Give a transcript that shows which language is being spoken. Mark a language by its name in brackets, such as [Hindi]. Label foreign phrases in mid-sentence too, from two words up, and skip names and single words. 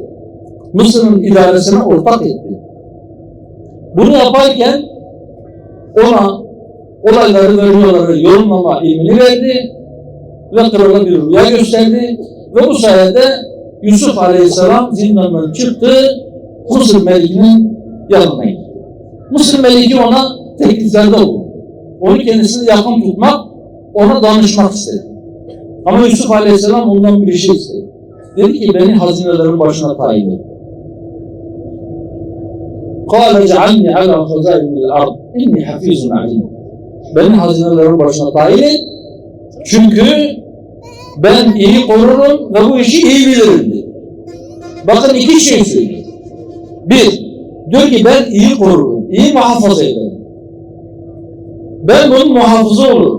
[Turkish] Mısır'ın idaresine ortak etti. Bunu yaparken ona olayları ve rüyaları yorumlama ilmini verdi ve krala bir rüya gösterdi ve bu sayede Yusuf Aleyhisselam zindandan çıktı, Mısır Meliki'nin yanına gitti. Mısır Meliki ona tekliflerde oldu. Onu kendisine yakın tutmak, ona danışmak istedi. Ama Yusuf Aleyhisselam ondan bir şey istedi. Dedi ki beni hazinelerin başına tayin et. [Arabic] قَالَ جَعَلْنِي عَلَى خَزَائِنِ الْأَرْضِ اِنِّي حَفِيظٌ عَلِيمٌ. [Turkish] Beni hazinelerin başına tayin et. Çünkü ben iyi korurum ve bu işi iyi bilirim dedi. Bakın iki şey söylüyor. Bir, diyor ki ben iyi korurum, iyi muhafaza ederim. Ben bunun muhafızı olurum.